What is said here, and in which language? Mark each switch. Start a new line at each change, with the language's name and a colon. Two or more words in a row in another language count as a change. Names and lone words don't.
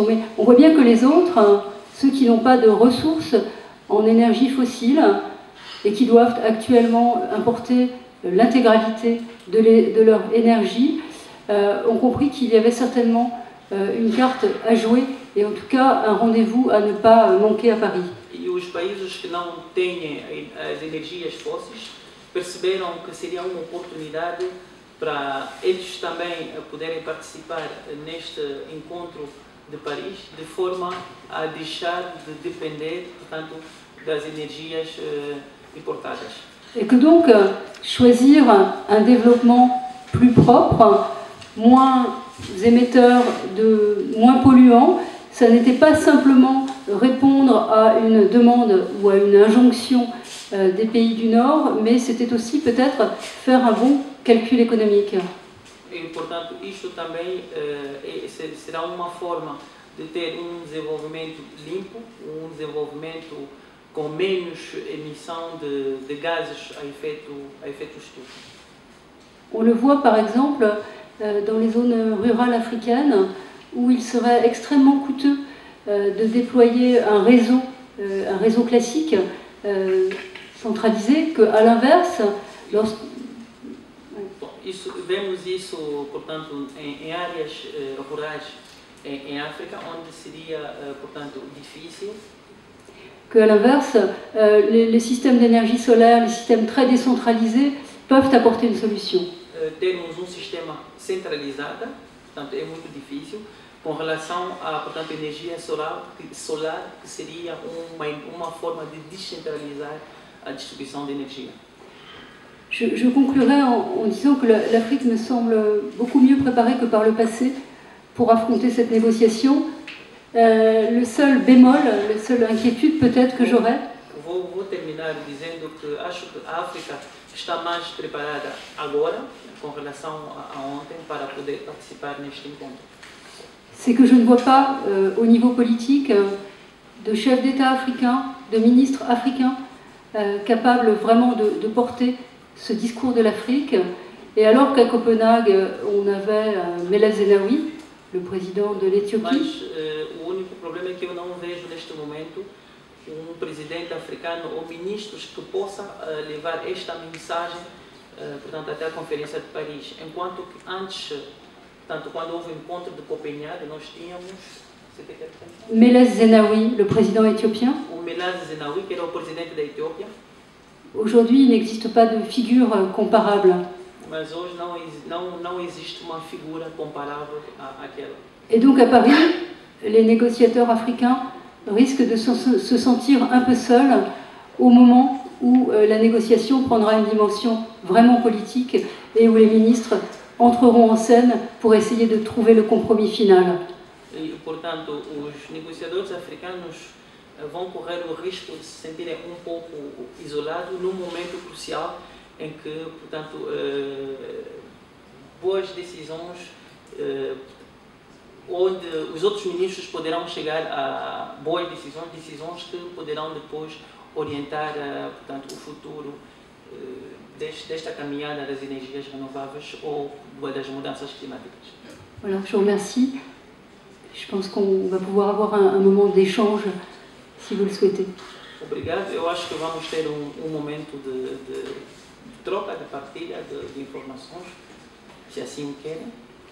French: Mais on voit bien que les autres, ceux qui n'ont pas de ressources en énergie fossile et qui doivent actuellement importer l'intégralité de leur énergie, ont compris qu'il y avait certainement une carte à jouer et en tout cas un rendez-vous à ne pas manquer à Paris.
Portuguese: E os países que não têm as energias fósseis perceberam que seria uma oportunidade para eles também poderem participar neste encontro de Paris, de forma a deixar de depender, portanto, das energias importadas.
French: Et que donc choisir un développement plus propre, moins émetteur, moins polluant, ça n'était pas simplement répondre à une demande ou à une injonction des pays du Nord, mais c'était aussi peut-être faire un bon calcul économique.
Portuguese: E, portanto, isto também será uma forma de ter desenvolvimento limpo, desenvolvimento com menos emissão de gases a efeito estufa.
French: On le voit par exemple dans les zones rurales africaines où il serait extrêmement coûteux de déployer un réseau classique centralisé, qu'à l'inverse,
Portuguese: Vemos isso, portanto, em áreas rurais em África, onde seria, portanto, difícil.
French: Qu'à l'inverse, les systèmes d'énergie solaire, les systèmes très décentralisés peuvent apporter une solution.
Portuguese: Termos sistema centralizado, portanto, é muito difícil, com relação à, portanto, energia solar, que seria uma forma de descentralizar a distribuição de energia.
French: Je conclurai en disant que l'Afrique me semble beaucoup mieux préparée que par le passé pour affronter cette négociation. Le seul bémol, la seule inquiétude peut-être que j'aurais,
Portuguese: Vou terminar dizendo que acho que a África está mais preparada agora, com relação a ontem, para poder participar neste encontro.
French: c'est que je ne vois pas au niveau politique de chefs d'État africains, de ministres africains capables vraiment de porter ce discours de l'Afrique. Et alors qu'à Copenhague, on avait Meles Zenawi, le président de l'Éthiopie.
Portuguese: Mas o único problema é que eu não vejo neste momento presidente africano ou ministros que possa levar esta mensagem, portanto, até a Conferência de Paris. Enquanto que antes, portanto, quando houve o encontro de Copenhague, nós tínhamos...
French: Meles Zenawi, le président éthiopien.
Portuguese: O Meles Zenawi, que era o presidente da Éthiopie.
French: Aujourd'hui, il n'existe pas de figure comparable.
Portuguese: Mas hoje não existe uma figura comparável àquela.
French: Et donc à Paris, les négociateurs africains risquent de se sentir un peu seuls au moment où la négociation prendra une dimension vraiment politique et où les ministres entreront en scène pour essayer de trouver le compromis final.
Portuguese: E, portanto, os negociadores africanos vão correr o risco de se sentirem pouco isolados num momento crucial em que, portanto, boas decisões, onde os outros ministros poderão chegar a boas decisões que poderão depois orientar, portanto, o futuro desta caminhada das energias renováveis ou das mudanças climáticas.
French: Voilà, je vous remercie. Je pense qu'on va pouvoir avoir un moment d'échange, si vous le souhaitez.
Portuguese: Obrigado. Eu acho que vamos ter momento de troca, de partilha de informações, se assim querem.